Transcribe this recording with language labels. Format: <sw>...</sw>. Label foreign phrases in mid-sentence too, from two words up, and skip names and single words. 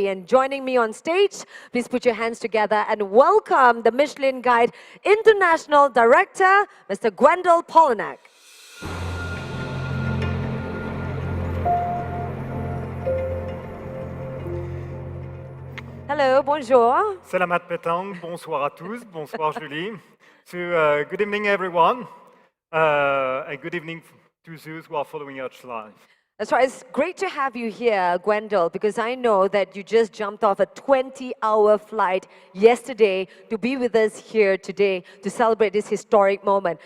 <en>And joining me on stage, please put your hands together and welcome the Michelin Guide International Director, Mr. Gwendal Polanak. Hello,</en> <fr>bonjour.</fr> <ms>Selamat petang,</ms> <fr>bonsoir à tous, bonsoir Julie.</fr> <en>So, good evening everyone, and good evening to those who are following us live. That's right, it's great to have you here, Gwendal, because I know that you just jumped off a 20-hour flight yesterday to be with us here today to celebrate this historic moment.</en>